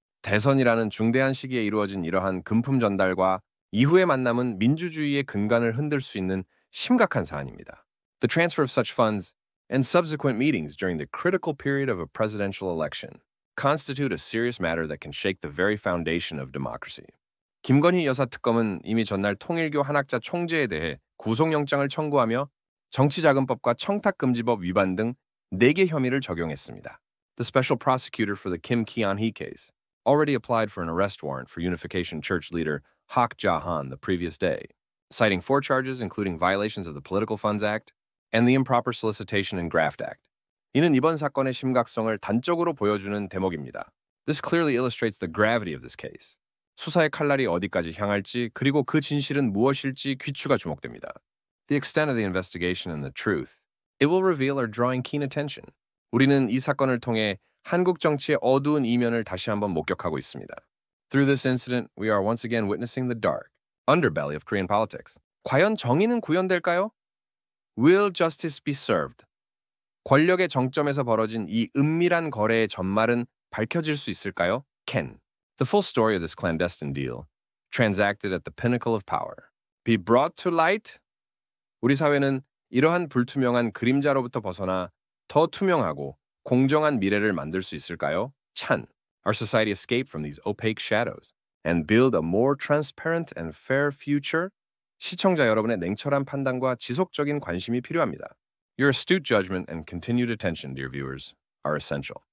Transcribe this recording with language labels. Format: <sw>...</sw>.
<ko>대선이라는 중대한 시기에 이루어진 이러한 금품 전달과 이후의 만남은 민주주의의 근간을 흔들 수 있는 심각한 사안입니다.</ko> <en>The transfer of such funds and subsequent meetings during the critical period of a presidential election constitute a serious matter that can shake the very foundation of democracy.</en> <ko>김건희 여사 특검은 이미 전날 통일교 한학자 총재에 대해 구속영장을 청구하며 정치자금법과 청탁금지법 위반 등 4개 혐의를 적용했습니다.</ko> <en>The special prosecutor for the Kim Ki-on-hee case already applied for an arrest warrant for Unification Church leader Hak Ja-han the previous day, citing 4 charges including violations of the Political Funds Act and the Improper Solicitation and Graft Act.</en> <ko>이는 이번 사건의 심각성을 단적으로 보여주는 대목입니다.</ko> <en>This clearly illustrates the gravity of this case.</en> <ko>수사의 칼날이 어디까지 향할지 그리고 그 진실은 무엇일지 귀추가 주목됩니다.</ko> <en>The extent of the investigation and the truth, it will reveal are drawing keen attention.</en> <ko>우리는 이 사건을 통해 한국 정치의 어두운 이면을 다시 한번 목격하고 있습니다.</ko> <en>Through this incident, we are once again witnessing the dark underbelly of Korean politics.</en> <ko>과연 정의는 구현될까요?</ko> <en>Will justice be served?</en> <ko>권력의 정점에서 벌어진 이 은밀한 거래의 전말은 밝혀질 수 있을까요?</ko> <en>Can the full story of this clandestine deal, transacted at the pinnacle of power, be brought to light?</en> <ko>우리 사회는 이러한 불투명한 그림자로부터 벗어나 더 투명하고 공정한 미래를 만들 수 있을까요?</ko> <en>찬, our society escape from these opaque shadows and build a more transparent and fair future?</en> <ko>시청자 여러분의 냉철한 판단과 지속적인 관심이 필요합니다.</ko> <en>Your astute judgment and continued attention, dear viewers, are essential.</en>